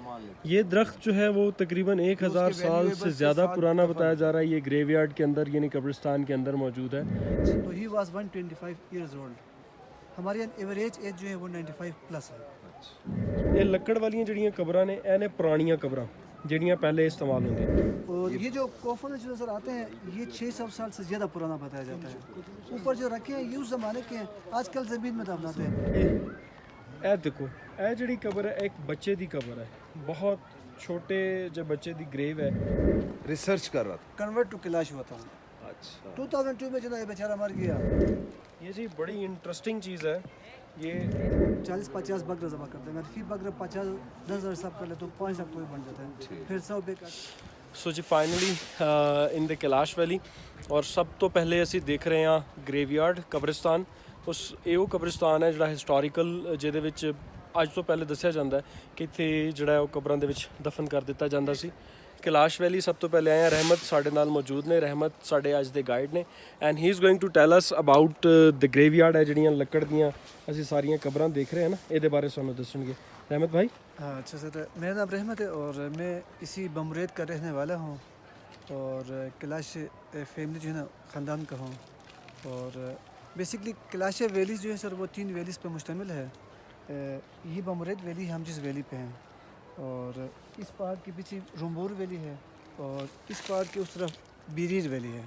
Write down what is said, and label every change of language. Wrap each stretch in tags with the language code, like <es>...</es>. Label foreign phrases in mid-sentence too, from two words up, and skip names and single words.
<ur>یہ درخت جو ہے وہ تقریباً 1000 سال سے زیادہ پرانا بتایا جا رہا ہے. یہ</ur> <en>grave yard</en> <ur>کے اندر یعنی قبرستان کے اندر موجود ہے.</ur> <en>So he was 125 years old.</en> <ur>ہماری</ur> <en>average age</en> <ur>جو ہے وہ 95 پلس ہے.</ur> <pa>یہ لکڑ والیاں جڑیاں قبراں نے اے نے پرانیاں قبراں جڑیاں پہلے استعمال ہوندی.</pa> <ur>اور یہ جو کوفن جو نظر آتے ہیں یہ 600 سال سے زیادہ پرانا بتایا جاتا ہے. اوپر جو رکھے ہیں یہ اس زمانے کے ہیں, آج کل زمین میں دفناتے ہیں.</ur> <pa>اے دیکھو اے جڑی قبر ہے ایک بچے دی قبر ہے, بہت چھوٹے جو بچے دی گریو ہے.</pa> <ur>ریسرچ کر رہا تھا.</ur> <en>convert to</en> <ur>کیلاش ہوا تھا. اچھا 2002 میں جو ہے بیچارہ مر گیا. یہ جی بڑی انٹرسٹنگ چیز ہے. یہ 40-50 بکرے ذبح کرتے ہیں. اگر فی بکرے 50-10 حساب کر لے تو 5 لاکھ کوئی بن جاتا ہے. پھر 100 روپے کا.</ur> <pa>سو جی</pa> <en>finally in the Kalash Valley</en> <pa>اور سب تو پہلے ਅਸੀਂ ਦੇਖ ਰਹੇ ਹਾਂ</pa> <en>grave yard</en> <pa>ਕਬਰਿਸਤਾਨ. ਉਸ ਇਹ ਉਹ ਕਬਰਿਸਤਾਨ ਹੈ ਜਿਹੜਾ ਹਿਸਟੋਰੀਕਲ ਜਿਹਦੇ ਵਿੱਚ ਅੱਜ ਤੋਂ ਪਹਿਲੇ ਦੱਸਿਆ ਜਾਂਦਾ ਹੈ ਕਿ ਇੱਥੇ ਜਿਹੜਾ ਉਹ ਕਬਰਾਂ ਦੇ ਵਿੱਚ ਦਫਨ ਕਰ ਦਿੱਤਾ ਜਾਂਦਾ ਸੀ. ਕੈਲਾਸ਼ ਵੈਲੀ ਸਭ ਤੋਂ ਪਹਿਲੇ ਆਏ ਆ. ਰਹਿਮਤ ਸਾਡੇ ਨਾਲ ਮੌਜੂਦ ਨੇ. ਰਹਿਮਤ ਸਾਡੇ ਅੱਜ ਦੇ ਗਾਈਡ ਨੇ</pa> <en>and he is going to tell us about the grave yard</en> <pa>ਹੈ ਜਿਹੜੀਆਂ ਲੱਕੜ ਦੀਆਂ ਅਸੀਂ ਸਾਰੀਆਂ ਕਬਰਾਂ ਦੇਖ ਰਹੇ ਹਾਂ ਨਾ ਇਹਦੇ ਬਾਰੇ ਸਾਨੂੰ ਦੱਸਣਗੇ. ਰਹਿਮਤ ਭਾਈ.</pa> <ur>اچھا سر, میرا نام رحمت ہے اور میں اسی بمرید کا رہنے والا ہوں اور کیلاش فیملی جو ہے نا خاندان کا ہوں. اور بیسکلی کیلاش ویلیز جو ہے سر وہ 3 ویلیز پہ مشتمل ہے. یہ بمرید ویلی ہم جس ویلی پہ ہیں, اور اس پہاڑ کے پیچھے رمبور ویلی ہے, اور اس پہاڑ کے اس طرف بیریر ویلی ہے.</ur>